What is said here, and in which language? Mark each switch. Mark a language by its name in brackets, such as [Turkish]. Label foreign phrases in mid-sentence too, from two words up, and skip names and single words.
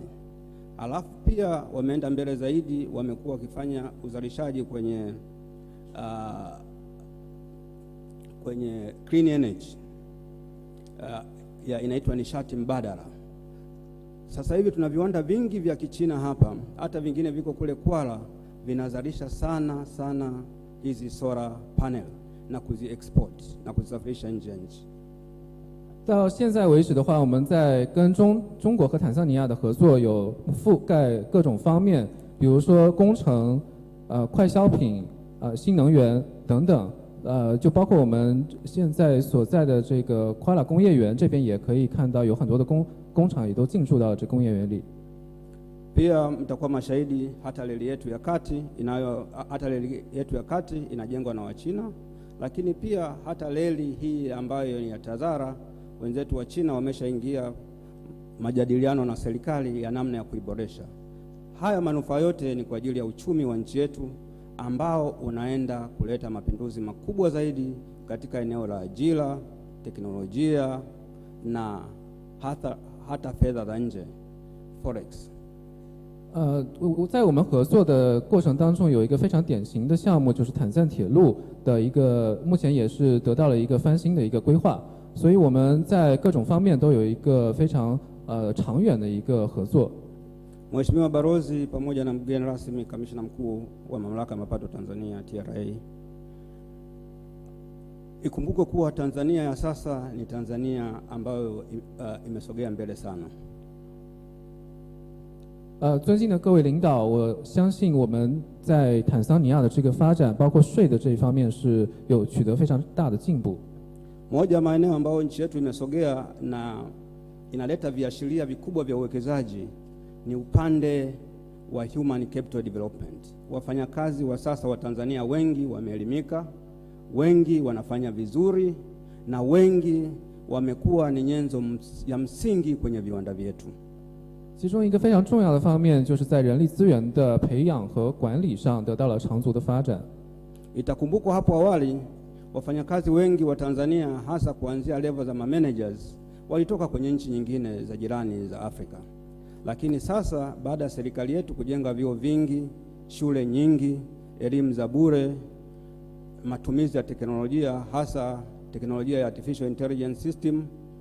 [Swahili] Alafu pia wameenda mbele zaidi, wamekuwa wakifanya uzalishaji kwenye [English] clean energy, [Swahili] inaitwa nishati mbadala. Sasa hivi tuna viwanda vingi vya Kichina hapa, hata vingine viko kule Kwala, vinazalisha sana hizi [English] solar panel [Swahili] na kuzi-export na kuzisafirisha nje ya nchi. [Chinese] 到现在为止的话，我们在跟中国和坦桑尼亚的合作有覆盖各种方面，比如说工程、快消品、新能源等等，就包括我们现在所在的这个夸拉工业园这边也可以看到有很多的工厂也都进驻到这工业园里。 [Swahili] Pia mtakuwa mashahidi hata reli yetu ya kati inajengwa na Wachina, lakini pia hata reli hii ambayo ni ya Tazara, wenzetu wa China wameshaingia majadiliano na serikali ya namna ya kuiboresha. Haya manufaa yote ni kwa ajili ya uchumi wa nchi yetu ambao unaenda kuleta mapinduzi makubwa zaidi katika eneo la ajira, teknolojia na hata fedha za nje, forex. [Chinese] 在我们合作的过程当中，有一个非常典型的项目，就是坦赞铁路的一个，目前也是得到了一个翻新的一个规划，所以我们在各种方面都有一个非常长远的一个合作。 [Swahili] Mheshimiwa Balozi pamoja na mgeni rasmi kamishna mkuu wa mamlaka ya mapato Tanzania TRA, ikumbuke kuwa Tanzania ya sasa ni Tanzania ambayo imesogea mbele sana. [Chinese] 尊敬的各位领导，我相信我们在坦桑尼亚的这个发展，包括税的这一方面是有取得非常大的进步。 [Swahili] Moja ya maeneo ambayo nchi yetu imesogea na inaleta viashiria vikubwa vya uwekezaji ni upande wa [English] human capital development. [Swahili] Wafanyakazi wa sasa wa Tanzania wengi wameelimika, wengi wanafanya vizuri na wengi wamekuwa ni nyenzo ya msingi kwenye viwanda vyetu. [Chinese] 其中一个非常重要的方面，就是在人力资源的培养和管理上得到了长足的发展。 [Swahili] Itakumbukwa hapo awali wafanyakazi wengi wa Tanzania hasa kuanzia level za managers walitoka kwenye nchi nyingine za jirani za Afrika. Lakini sasa baada ya serikali yetu kujenga vyuo vingi, shule nyingi, elimu za bure, matumizi ya teknolojia hasa teknolojia ya [English] artificial intelligence system